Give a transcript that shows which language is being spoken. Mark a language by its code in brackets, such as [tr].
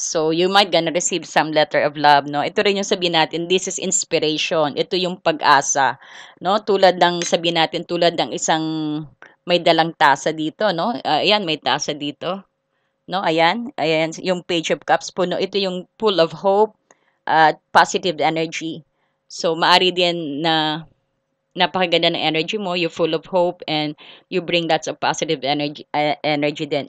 [en] So you might gonna receive some letter of love, no? [tl] Ito rin yung sabihin natin, [en] this is inspiration. [tl] Ito yung pag-asa, no? Tulad ng sabihin natin, tulad ng isang may dalang tasa dito, no? Ayan, may tasa dito, no? Ayan, ayan yung Page of Cups puno. Ito yung [en] full of hope at positive energy. [tl] So maari din na napakaganda ng energy mo, [en] you're full of hope and you bring lots of positive energy din.